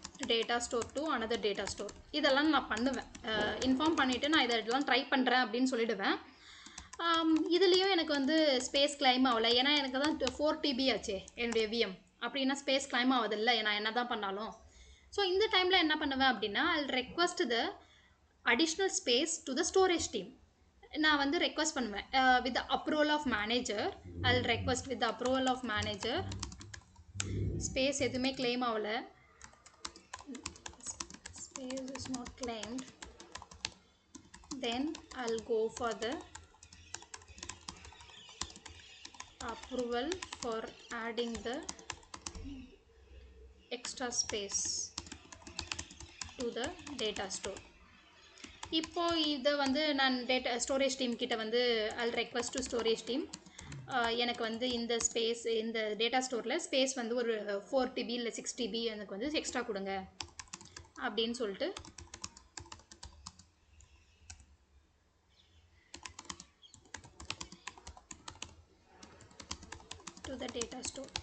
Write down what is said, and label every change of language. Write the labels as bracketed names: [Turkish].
[Tamil] Data store to another data store. இதெல்லாம் நான் பண்ணுவேன். இன்ஃபார்ம் பண்ணிவிட்டு நான் இதெல்லாம் ட்ரை பண்ணுறேன் அப்படின்னு சொல்லிடுவேன். இதுலேயும் எனக்கு வந்து ஸ்பேஸ் கிளைம் ஆகலை. ஏன்னா எனக்கு தான் 4 TB ஆச்சே என்னுடைய விஎம். அப்படின்னா ஸ்பேஸ் கிளைம் ஆகுதில்ல நான் என்ன தான் பண்ணாலும். ஸோ இந்த டைமில் என்ன பண்ணுவேன் அப்படின்னா [English] I'll request the additional space to the storage team. [Tamil] நான் வந்து ரெக்வஸ்ட் பண்ணுவேன் [English] with the approval of manager. I'll request with the approval of manager. [Tamil] Space எதுவுமே கிளைம் ஆகலை. [English] Space is not claimed. Then I'll go for the approval for adding the extra space to the data store. [Tamil] இப்போ இதை வந்து நான் data storage team கிட்ட வந்து [English] I'll request to storage team. [Tamil] எனக்கு வந்து இந்த ஸ்பேஸ் இந்த டேட்டா ஸ்டோரில் ஸ்பேஸ் வந்து ஒரு 4 TB இல்லை 6 TB எனக்கு வந்து எக்ஸ்ட்ரா கொடுங்க அப்படின்னு சொல்லிட்டு [English] to the data store.